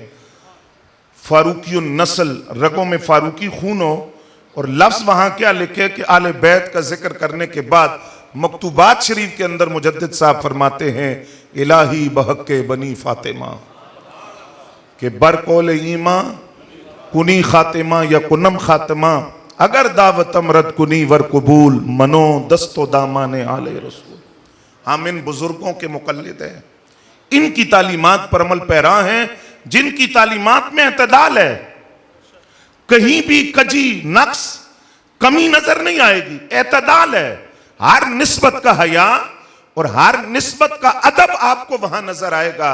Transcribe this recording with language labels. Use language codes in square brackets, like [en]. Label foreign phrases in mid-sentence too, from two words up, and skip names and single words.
[ur] فاروقی النسل، رگوں میں فاروقی خون ہو، اور لفظ وہاں کیا لکھے کہ اہل بیت کا ذکر کرنے کے بعد مکتوبات شریف کے اندر مجدد صاحب فرماتے ہیں [fa] الہی بحق بنی فاطمہ کہ برقول ایماں کنی خاتمہ یا کنم خاتمہ اگر دعوتم رد کنی ور قبول منو دست و دامان آل رسول. [ur] ہم ان بزرگوں کے مقلد ہیں، ان کی تعلیمات پر عمل پیرا ہیں جن کی تعلیمات میں اعتدال ہے، کہیں بھی کجی نقص کمی نظر نہیں آئے گی، اعتدال ہے، ہر نسبت کا حیا اور ہر نسبت کا ادب آپ کو وہاں نظر آئے گا.